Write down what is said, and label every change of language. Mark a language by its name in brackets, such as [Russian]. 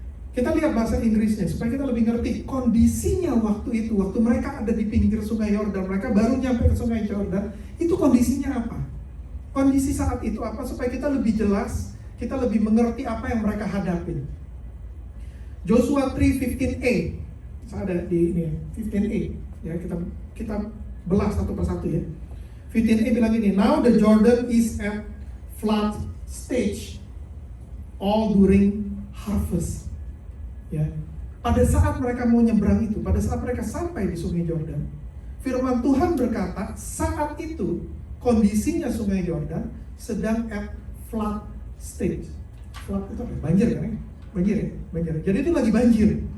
[Indonesian] Kita lihat bahasa Inggrisnya supaya kita lebih ngerti kondisinya waktu itu, waktu mereka ada di pinggir sungai Yordan, mereka baru nyampe ke sungai Yordan, itu kondisinya apa? Kondisi saat itu apa supaya kita lebih jelas, kita lebih mengerti apa yang mereka hadapi. Joshua 3:15a, saya ada di ini 15a, ya kita belah satu persatu ya. [English] 15a [Indonesian] bilang ini, [English] now the Jordan is at flood stage, all during harvest. [Indonesian] Ya, pada saat mereka mau nyebrang itu, pada saat mereka sampai di sungai Yordan, firman Tuhan berkata, saat itu kondisinya sungai Yordan sedang [English] at flood stage. [Indonesian] Flood itu apa? Banjir kan ya? Banjir ya? Banjir. Jadi itu lagi banjir.